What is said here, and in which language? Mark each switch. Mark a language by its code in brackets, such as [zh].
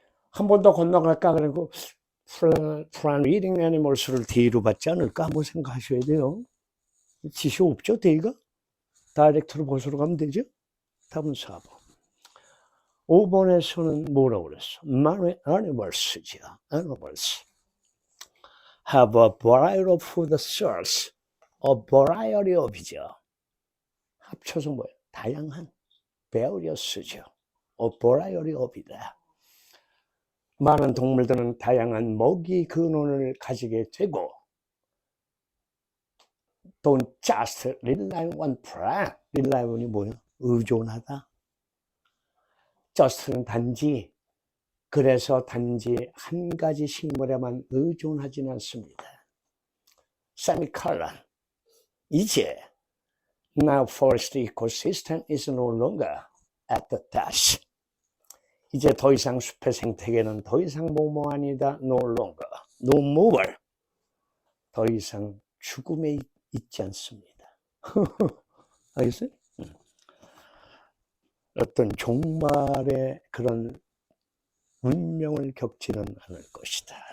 [ko] 한 번 더 건너갈까? 그리고 Plan Reading Animals를 D로 받지 않을까? 뭐 생각하셔야 돼요. 지시 없죠, D가? 다이렉트로 보수로 가면 되죠? 답은 4번. 5번에서는 뭐라고 그랬어? [en] Animals죠. Animals have a variety of food sources. A variety of이죠. [ko] 합쳐서 뭐예요? 다양한. various죠. A variety of이다. 많은 동물들은 다양한 먹이 근원을 가지게 되고 [en] Don't just rely on one prey. [ko] rely on이 뭐예요? 의존하다. just는 단지, 그래서 단지 한 가지 식물에만 의존하지는 않습니다. [en] semicolon. [ko] 이제 [en] Now forest ecosystem is no longer at the death. [ko] 이제 더 이상 숲의 생태계는 더 이상 뭐뭐 아니다. [en] No longer. No more. [ko] 더 이상 죽음에 있지 않습니다. 알겠어요? 어떤 종말의 그런 운명을 겪지는 않을 것이다.